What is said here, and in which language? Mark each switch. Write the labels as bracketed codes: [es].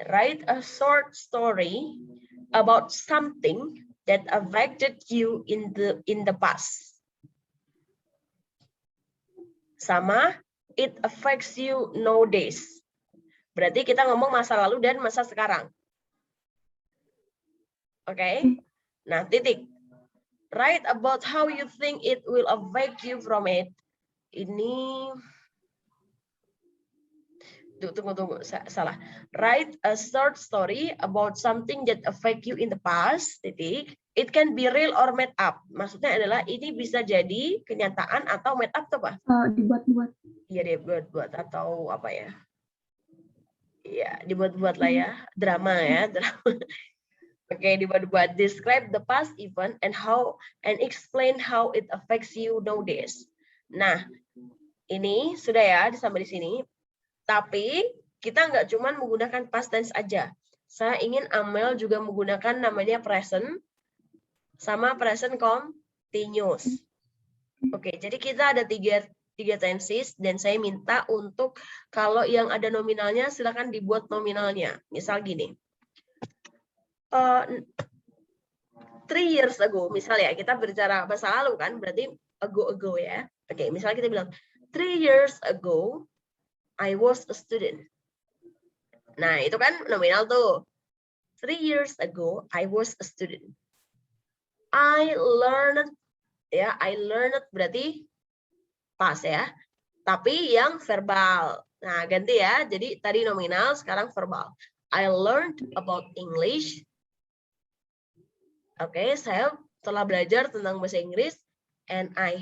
[en] Write a short story about something that affected you in the past. Sama it affects you nowadays. [id] Berarti kita ngomong masa lalu dan masa sekarang. Oke? Nah, titik. [en] Write about how you think it will affect you from it. [id] Ini tunggu, salah. [en] Write a short story about something that affect you in the past, titik. It can be real or made up. [id] Maksudnya adalah ini bisa jadi kenyataan atau made up tuh apa? Dibuat-buat. Iya, dibuat-buat atau apa ya? Iya, dibuat-buat lah ya. Drama ya, drama. Oke, dibuat-buat. [en] Describe the past event and explain how it affects you nowadays. [id] Nah, ini sudah ya sampai di sini. Tapi kita nggak cuma menggunakan past tense aja. Saya ingin Amel juga menggunakan namanya present sama present continuous. Oke, jadi kita ada tiga tenses dan saya minta untuk kalau yang ada nominalnya silakan dibuat nominalnya. Misal gini. [en] 3 years ago, [id] misalnya kita berbicara masa lalu kan, berarti ago ya. Oke, misalnya kita bilang [en] 3 years ago I was a student. [id] Nah, itu kan nominal tuh. [en] 3 years ago I was a student. I learned [id] berarti past ya. Tapi yang verbal. Nah, ganti ya. Jadi tadi nominal, sekarang verbal. [en] I learned about English. [id] Oke, saya telah belajar tentang bahasa Inggris and